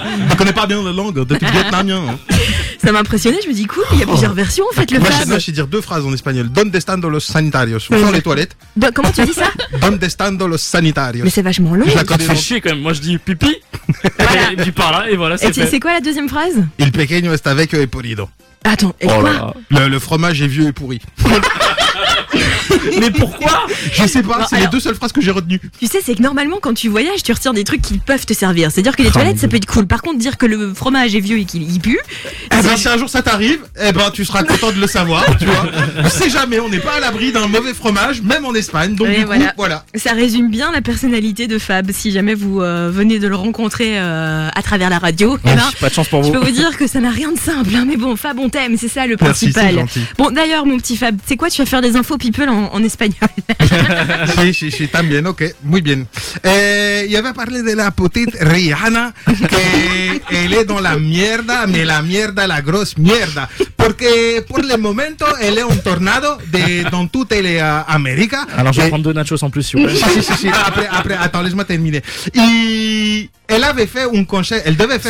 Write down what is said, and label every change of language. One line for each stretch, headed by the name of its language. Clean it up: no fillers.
French: Je connais pas bien la langue, depuis vietnamien. Ça m'a impressionné, je me dis, cool, il y a plusieurs versions, en fait, le fab. Moi, je sais dire deux phrases en espagnol.
Spanish: ¿Dónde están los sanitarios?
French: Où sont les toilettes? Comment tu dis ça?
Spanish: ¿Dónde están los sanitarios?
French: Mais c'est vachement long. Ça fait chier quand même, moi je dis pipi. Tu parles et voilà, c'est fait. Et c'est quoi la deuxième phrase?
Spanish: El pequeño está vecchio y podrido.
French: Attends, et quoi? Le fromage est vieux et pourri. Mais pourquoi? Je sais pas, non, c'est alors, les deux seules phrases que j'ai retenues. Tu sais, c'est que normalement, quand tu voyages, tu retires des trucs qui peuvent te servir. C'est-à-dire que les toilettes, ça peut être cool. Par contre, dire que le fromage est vieux et qu'il pue. Eh ben, si un jour ça t'arrive, eh ben, tu seras content de le savoir, tu vois. On sait jamais, on n'est pas à l'abri d'un mauvais fromage, même en Espagne. Donc, du coup, voilà. Ça résume bien la personnalité de Fab. Si jamais vous venez de le rencontrer à travers la radio, ben, pas de chance pour je vous. Je peux vous dire que ça n'a rien de simple. Hein. Mais bon, Fab, on t'aime, c'est ça le Merci, principal. C'est gentil. Bon, d'ailleurs, mon petit Fab, c'est quoi, tu vas faire des infos people en espagnol?
Spanish: Sí, sí, sí, también, ok, muy bien. Y había
French: parlé de la petite Rihanna,
Spanish: que
French: elle est dans la mierda, mais la mierda, la grosse mierda.
Spanish: Porque por el momento,
French: elle est un tornado dans toute l'América. Alors, je vais prendre deux nachos en plus, si vous voulez. Sí, sí, sí, sí. Après, attends, laisse-moi terminer.
Spanish: Y
French: elle avait fait un concert, elle devait faire